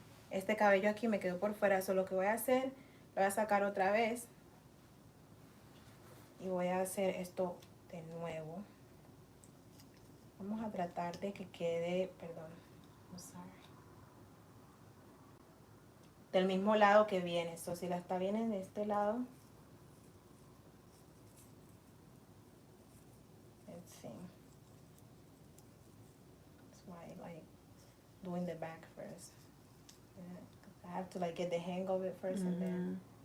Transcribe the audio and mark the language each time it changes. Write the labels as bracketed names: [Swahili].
[Spanish] Este cabello aquí me quedó por fuera. Eso lo que voy a hacer, lo voy a sacar otra vez. Y voy a hacer esto de nuevo. Vamos a tratar de que quede, perdón, [English] I'm sorry, [Spanish] del mismo lado que viene. So, si la está viene de este lado, [English] let's see. That's why I like doing the back first. Yeah, I have to like get the hang of it first and then.